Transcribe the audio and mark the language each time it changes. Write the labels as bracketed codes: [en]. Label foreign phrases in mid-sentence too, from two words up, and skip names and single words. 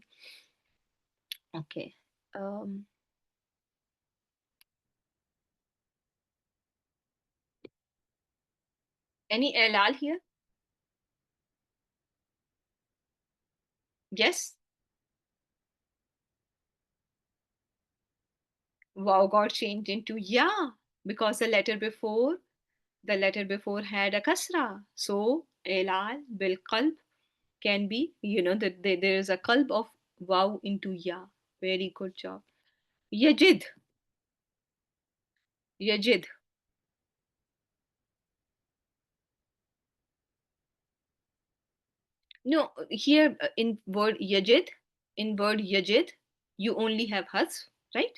[en] Okay. Um, any Elal here? Yes? Wow got changed into Ya because the letter before had a kasra. So elal [ar] بالقلب [en] can be, that there is a qalb of wow into ya. Very good job. [ar] يجد، يجد. [en] No, here in word yajid, you only have hasf, right?